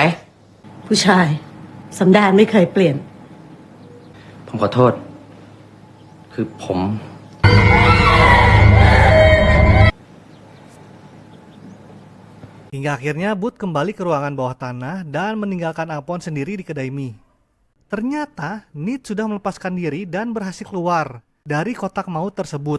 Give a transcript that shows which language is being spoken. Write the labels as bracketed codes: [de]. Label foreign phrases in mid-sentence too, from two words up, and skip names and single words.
[th] ผู้ชายสันดานไม่เคยเปลี่ยน ผมขอโทษ คือผม [id] Hingga akhirnya Booth kembali ke ruangan bawah tanah dan meninggalkan Apon sendiri di kedai mie. Ternyata Nit sudah melepaskan diri dan berhasil keluar dari kotak maut tersebut.